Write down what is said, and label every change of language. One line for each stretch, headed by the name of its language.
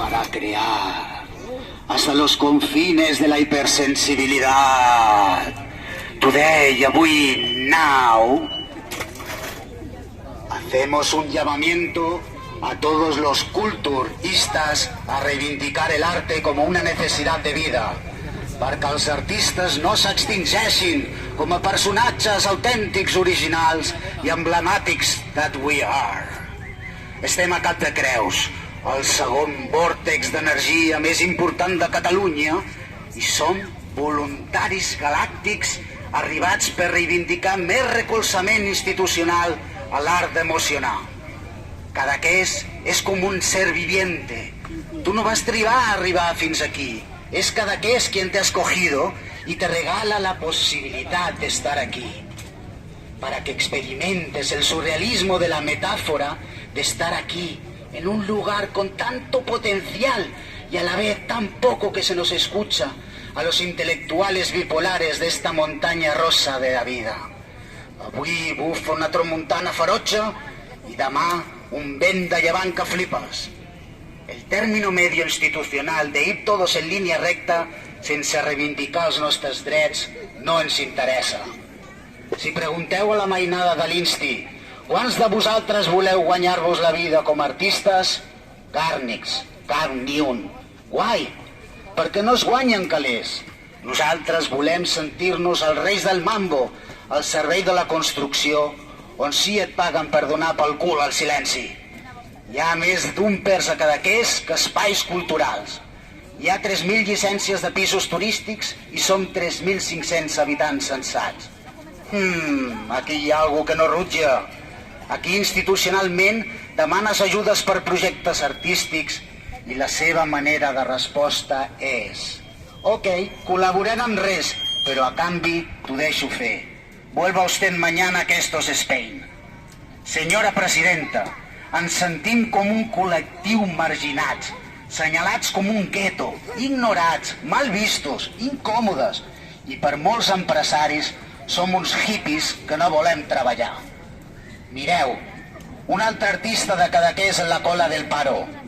Spanish: crear, hasta los confines de la hipersensibilidad.
English: Today,
Catalan: avui,
English: now,
Spanish: hacemos un llamamiento a todos los culturistas a reivindicar el arte como una necesidad de vida,
Catalan: perquè els artistes no s'extingeixin com a personatges autèntics, originals i emblemàtics
English: that we are.
Catalan: Estem a Cap de Creus, el segon vòrtex d'energia més important de Catalunya, i som voluntaris galàctics arribats per reivindicar més recolzament institucional a l'art d'emocionar.
Spanish: Cadaqués és com un ser viviente.
Catalan: Tu no vas trigar a arribar fins aquí.
Spanish: Es Cadaqués quien te ha escogido y te regala la posibilidad de estar aquí, para que experimentes el surrealismo de la metáfora de estar aquí, en un lugar con tanto potencial y a la vez tan poco que se nos escucha a los intelectuales bipolares de esta montaña rosa de la vida.
Catalan: Avui bufa una tramuntana ferotge i demà un vent de llevant que flipes.
Spanish: El término medio institucional de ir todos en
Catalan: línia recta sense reivindicar els nostres drets no ens interessa. Si pregunteu a la mainada de l'Insti quants de vosaltres voleu guanyar-vos la vida com a artistes, càrnics, cap ni un. Guai, perquè no es guanyen calés. Nosaltres volem sentir-nos els reis del mambo, al servei de la construcció, on sí et paguen per donar pel cul al silenci. Hi ha més d'un pers a Cadaqués que espais culturals. Hi ha 3.000 llicències de pisos turístics i som 3.500 habitants censats. Aquí hi ha algú que no rutja. Aquí institucionalment demanes ajudes per projectes artístics i la seva manera de resposta és: ok, col·laborem amb res, però a canvi t'ho deixo fer.
Spanish: Vuelva usted mañana que esto es Spain.
Catalan: Senyora presidenta, ens sentim com un col·lectiu marginats, senyalats com un gueto, ignorats, mal vistos, incòmodes, i per molts empresaris som uns hippies que no volem treballar. Mireu, un altre artista de Cadaqués
Spanish: en la cola del paro.